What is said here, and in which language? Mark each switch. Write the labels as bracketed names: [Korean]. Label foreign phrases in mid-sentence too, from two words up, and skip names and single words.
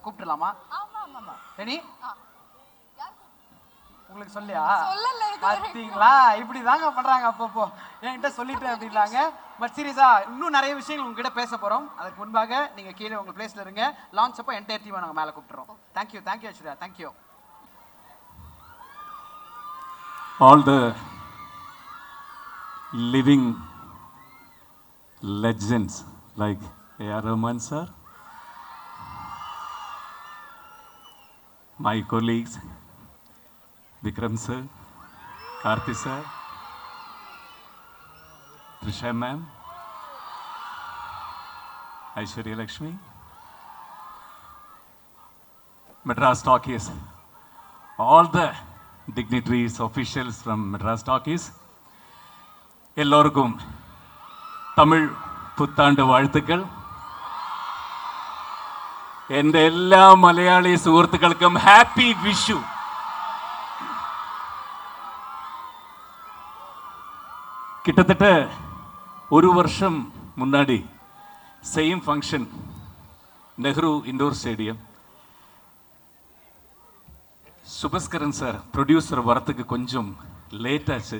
[Tamil] கூப்பிட்டுலாமா? ரெடி? உங்களுக்கு சொல்லியா? பார்த்தீங்களா, இப்படி தாங்க பண்றாங்க அப்பப்போ. என்கிட்ட சொல்லிட்டேன் அப்படின்னாங்க. [English] but seriously [Tamil] இன்னும் நிறைய விஷயங்கள் உங்ககிட்ட பேச போறோம். அதுக்கு முன்பாக நீங்க கீழே உங்க பிளேஸ்ல இருங்க. லான்ச் அப்போ [English] entire team [Tamil] நாங்கள் மேலே கூப்பிட்டுறோம். தேங்க்யூ ஐஸ்வர்யா, தேங்க்யூ. [English] All the living legends like A.R. Rahman sir, my colleagues Vikram sir, Karthi sir, Trisha ma'am, Aishwarya Lakshmi, Madras Talkies, all the dignitaries, officials from Madras Talkies, [Tamil] எல்லோருக்கும் தமிழ் புத்தாண்டு வாழ்த்துக்கள். [Malayalam] എൻ്റെ എല്ലാ മലയാളി സുഹൃത്തുക്കൾക്കും ഹാപ്പി വിഷു. [Tamil] கிட்டத்தட்ட ஒரு வருஷம் முன்னாடி [English] same function [Tamil] நெஹ்ரு இண்டோர் ஸ்டேடியம். சுபஸ்கரன் சார் ப்ரொடியூசர் வரத்துக்கு கொஞ்சம் லேட் ஆச்சு.